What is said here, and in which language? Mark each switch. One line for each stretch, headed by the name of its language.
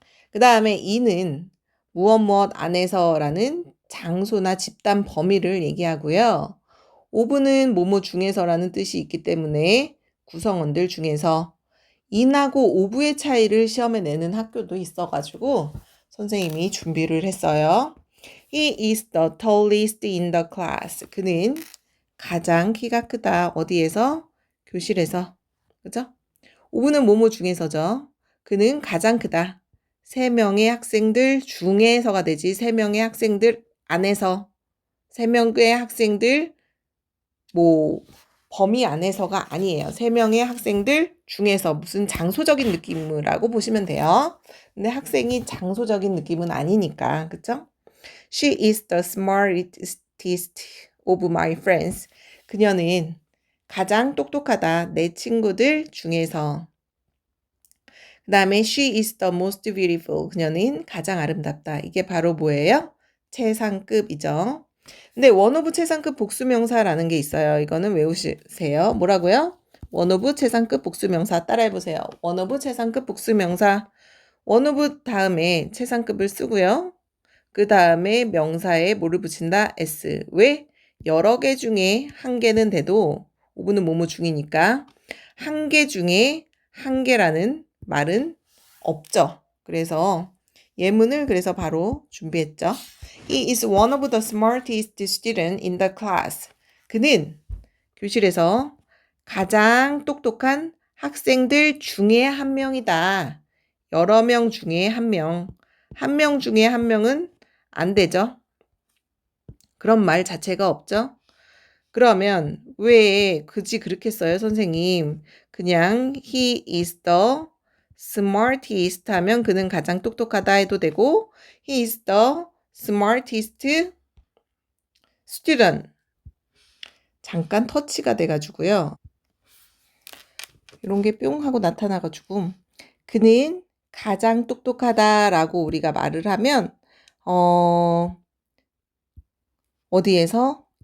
Korean: 그 다음에 이는 무엇 안에서라는 장소나 집단 범위를 얘기하고요. 오브는 뭐뭐 중에서라는 뜻이 있기 때문에 구성원들 중에서 인하고 오브의 차이를 시험에 내는 학교도 있어가지고 선생님이 준비를 했어요.
English: He is the tallest in the class.
Korean: 그는 가장 키가 크다. 어디에서? 교실에서. 그죠? 오브는 뭐뭐 중에서죠. 그는 가장 크다. 3명의 학생들 중에서가 되지 3명의 학생들 안에서 3명의 학생들 뭐 범위 안에서가 아니에요. 3명의 학생들 중에서 무슨 장소적인 느낌이라고 보시면 돼요. 근데 학생이 장소적인 느낌은 아니니까. 그쵸?
English: She is the smartest of my friends.
Korean: 그녀는 가장 똑똑하다. 내 친구들 중에서. 그 다음에
English: she is the most beautiful.
Korean: 그녀는 가장 아름답다. 이게 바로 뭐예요? 최상급이죠. 근데 원오브 최상급 복수명사라는 게 있어요. 이거는 외우세요. 뭐라고요? one of 최상급 복수명사 따라해보세요. one of 최상급 복수명사. one of 다음에 최상급을 쓰고요. 그 다음에 명사에 뭐를 붙인다? s. 왜? 여러 개 중에 한 개는 돼도 of는 뭐뭐 중이니까 한 개 중에 한 개라는 말은 없죠. 그래서 예문을 그래서 바로 준비했죠.
English: He is one of the smartest students in the class.
Korean: 그는 교실에서 가장 똑똑한 학생들 중에 한 명이다. 여러 명 중에 한 명. 한 명 중에 한 명은 안 되죠. 그런 말 자체가 없죠. 그러면 왜 굳이 그렇게 써요, 선생님? 그냥
English: he is the smartest
Korean: 하면 그는 가장 똑똑하다 해도 되고
English: he is the smartest student.
Korean: 잠깐 터치가 돼가지고요. 이런 게 뿅 하고 나타나가지고 그는 가장 똑똑하다라고 우리가 말을 하면 어디에서?